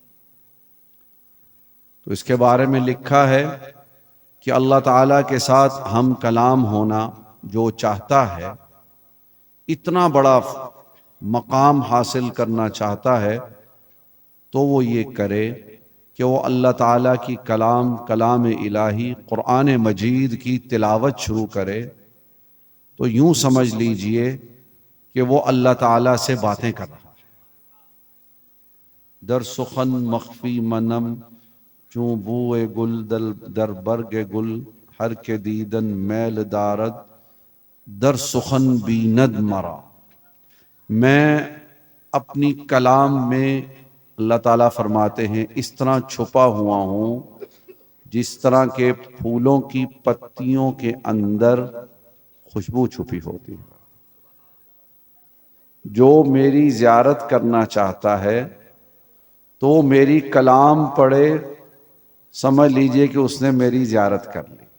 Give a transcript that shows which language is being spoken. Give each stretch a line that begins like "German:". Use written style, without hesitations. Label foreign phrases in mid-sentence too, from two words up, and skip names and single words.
Urdu: تو اس کے بارے میں لکھا ہے کہ اللہ تعالیٰ کے ساتھ ہم کلام ہونا جو چاہتا ہے، اتنا بڑا مقام حاصل کرنا چاہتا ہے، تو وہ یہ کرے کہ وہ اللہ تعالیٰ کی کلام الہی قرآن مجید کی تلاوت شروع کرے، تو یوں سمجھ لیجئے کہ وہ اللہ تعالیٰ سے باتیں کر رہا ہے۔
Persian: در سخن مخفی منم چوں بوئے گل در برگ گل، ہر کے دیدن میل دارد در سخن بیند مرا۔
Urdu: میں اپنی کلام میں، اللہ تعالیٰ فرماتے ہیں، اس طرح چھپا ہوا ہوں جس طرح کے پھولوں کی پتیوں کے اندر خوشبو چھپی ہوتی ہے۔ جو میری زیارت کرنا چاہتا ہے تو میری کلام پڑھے، سمجھ لیجئے کہ اس نے میری زیارت کر لی۔